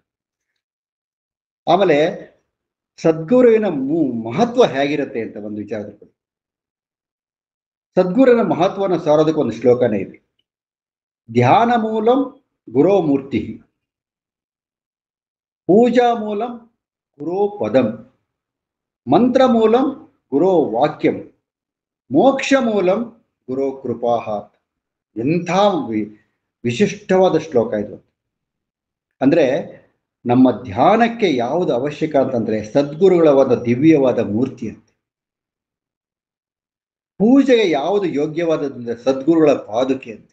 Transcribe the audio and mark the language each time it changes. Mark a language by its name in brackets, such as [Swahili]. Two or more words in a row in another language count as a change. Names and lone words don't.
[Kannada] ಆಮೇಲೆ ಸದ್ಗುರುವಿನ ಮಹತ್ವ ಹೇಗಿರುತ್ತೆ ಅಂತ ಒಂದು ವಿಚಾರದ ಬಗ್ಗೆ. ಸದ್ಗುರುವಿನ ಮಹತ್ವವನ್ನು ಸಾರೋದಕ್ಕೆ ಒಂದು ಶ್ಲೋಕನೇ ಇದೆ. [Sanskrit] ಧ್ಯಾನ ಮೂಲಂ ಗುರೋ ಮೂರ್ತಿ, ಪೂಜಾ ಮೂಲಂ ಗುರೋ ಪದಂ, ಮಂತ್ರ ಮೂಲಂ ಗುರೋ ವಾಕ್ಯಂ, ಮೋಕ್ಷ ಮೂಲಂ ಗುರೋ ಕೃಪಾಹ. [Kannada] ಎಂಥ ವಿಶಿಷ್ಟವಾದ ಶ್ಲೋಕ ಇದು. ಅಂದ್ರೆ ನಮ್ಮ ಧ್ಯಾನಕ್ಕೆ ಯಾವುದು ಅವಶ್ಯಕ ಅಂತಂದ್ರೆ ಸದ್ಗುರುಗಳ ಒಂದು ದಿವ್ಯವಾದ ಮೂರ್ತಿ ಅಂತ. ಪೂಜೆಗೆ ಯಾವುದು ಯೋಗ್ಯವಾದಂದ್ರೆ ಸದ್ಗುರುಗಳ ಪಾದುಕೆ ಅಂತ.